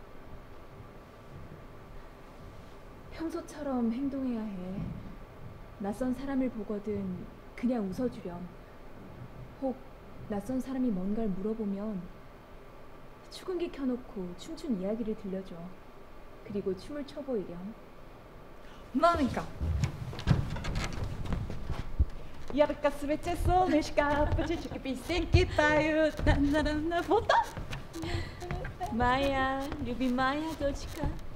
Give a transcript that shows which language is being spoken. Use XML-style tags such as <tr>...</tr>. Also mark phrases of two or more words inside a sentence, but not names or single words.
<ko>평소처럼 행동해야 해. 낯선 사람을 보거든 그냥 웃어주렴. 혹 낯선 사람이 뭔가를 물어보면 축음기 켜놓고 춤춘 이야기를 들려줘. 그리고 춤을 춰보이렴. 나니까.</ko> <ru>Ярко светит солнышко, птички песенки поют. На фото. Моя любимая дочка.</ru>